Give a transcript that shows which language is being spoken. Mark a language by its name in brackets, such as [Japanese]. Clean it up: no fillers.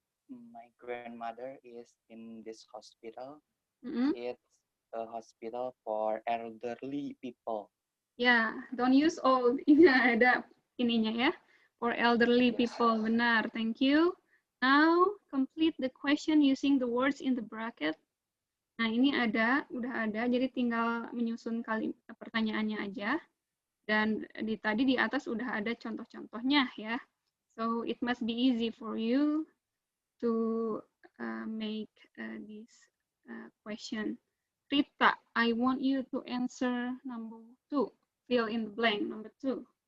[English] My grandmother is in this hospital. Mm-hmm. It's a hospital for elderly people. [Indonesian] Ya, [English] don't use old. [Indonesian] Ini ada ininya ya. [English] For elderly people, [Indonesian] benar. [English] Thank you. Now, complete the question using the words in the bracket. [Indonesian] Nah, ini udah ada, jadi tinggal menyusun pertanyaannya aja. Dan tadi di atas udah ada contoh-contohnya ya. [English] So, it must be easy for you to make this question. Rita, I want you to answer number 2. Fill in the blank, number 2.